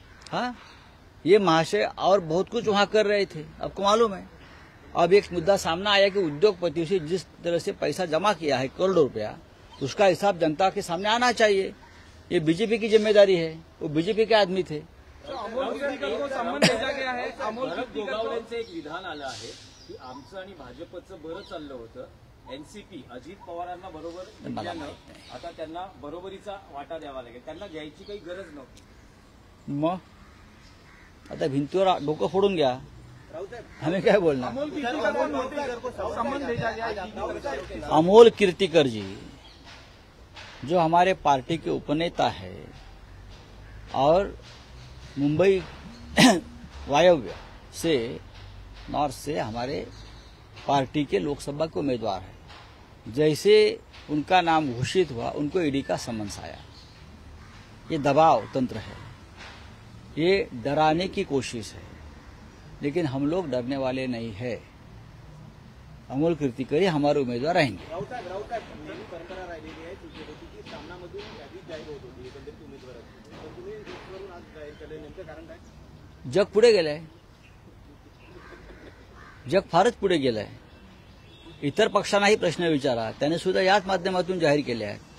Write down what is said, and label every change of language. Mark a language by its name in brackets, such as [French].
[Hindi] हाँ, ये महाशय और बहुत कुछ वहां कर रहे थे, आपको मालूम है। अब एक मुद्दा सामने आया कि उद्योगपतियों से जिस तरह से पैसा जमा किया है करोड़ों रुपया, उसका हिसाब जनता के सामने आना चाहिए। ये बीजेपी की जिम्मेदारी है, वो बीजेपी के आदमी थे। अमोल कीर्तीकर को सम्मान भेजा गया है। अमोल कीर्तीकर [Marathi] गोगावलेंचं एक विधान आलं आहे की आमचं आणि भाजपचं बरं चाललं होतं, एनसीपी अजित पवारांना बरोबर घेतल्यानं आता त्यांना बरोबरीचा वाटा द्यावा लागेल, त्यांना घ्यायची काही गरज नव्हती। मग आता भिंतीवर डोकं फोडून घ्या, [Hindi] हमें क्या बोलना। अमोल कीर्तीकर को सम्मान भेजा गया है। अमोल कीर्तिकर जी जो हमारे पार्टी के उपनेता है और मुंबई वायव्य से, नॉर्थ से हमारे पार्टी के लोकसभा के उम्मीदवार है। जैसे उनका नाम घोषित हुआ उनको ईडी का समन्स आया। ये दबाव तंत्र है, ये डराने की कोशिश है, लेकिन हम लोग डरने वाले नहीं है। अमोल कीर्तिकर हमारे उम्मीदवार रहेंगे। [Marathi] राऊत साहेब, नेहमी परंपरा राहिलेली आहे शिवसेनेची की सामनामधून यादी जाहीर होत होती एकंदरीत उमेदवाराची, तर तुम्ही लिस्टवरून आज जाहीर केलं, नेमकं कारण काय? जग पुढे गेलंय, जग फारच पुढे गेलंय। इतर पक्षांनाही प्रश्न विचारा, त्याने सुद्धा याच माध्यमातून जाहीर केले आहेत.